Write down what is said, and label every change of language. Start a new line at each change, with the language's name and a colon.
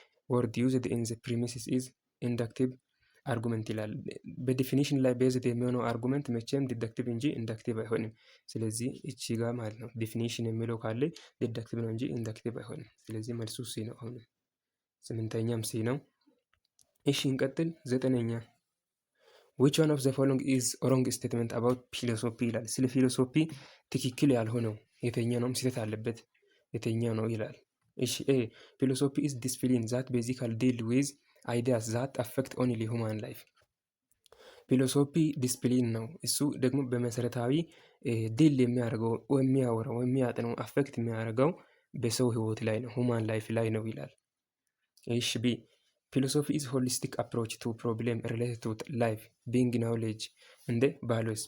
English: word used in the premises is inductive argument
Amharic: ይላል። በዲፊኒሽን ላይ ቤዝድ የሚሆነው አርጉመንት መቼም ዲዳክቲቭ እንጂ ኢንዳክቲቭ አይሆንም። ስለዚህ እቺ ጋር ማለት ነው ዲፊኒሽን የሚለው ካለ ዲዳክቲቭ ነው እንጂ ኢንዳክቲቭ አይሆንም። ስለዚህ መልሱ ሲ ነው። አሁን 8ኛም ሲ ነው። እሺ እንቀጥል። 9ኛ
English: which one of the following is wrong statement about philosophy
Amharic: ይላል። ስለ ፊሎሶፊ ትክክል ያልሆነው የትኛው ነው? ስህተት አለበት የትኛው ነው ይላል። እሺ ኤ
English: philosophy is discipline that basically deal with ideas that affect only human life.
Amharic: ፊሎሶፊ ዲስፕሊን ነው። እሱ ደግሞ በመሰረታዊ ዲል የሚያደርገው የሚያወራው የሚያጠነው አፌክት የሚያደርገው በሰው ህይወት ላይ ነው፣ ሁማን ላይፍ ላይ ነው ይላል። እሺ ቢ
English: philosophy is holistic approach to problem related to life being knowledge and values.